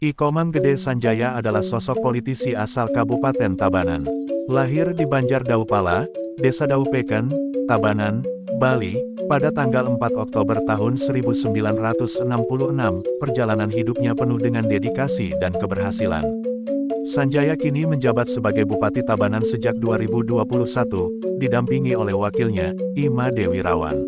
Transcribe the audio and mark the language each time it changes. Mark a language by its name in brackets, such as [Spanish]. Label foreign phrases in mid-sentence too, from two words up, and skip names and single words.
[Indonesian] Ikomang Gede Sanjaya adalah sosok politisi asal Kabupaten Tabanan. Lahir di Banjar Daupala, Desa Daupeken, Tabanan, Bali, pada tanggal 4 Oktober tahun 1966, perjalanan hidupnya penuh dengan dedikasi dan keberhasilan. Sanjaya kini menjabat sebagai Bupati Tabanan sejak 2021, didampingi oleh wakilnya, Ima Dewi Rawan.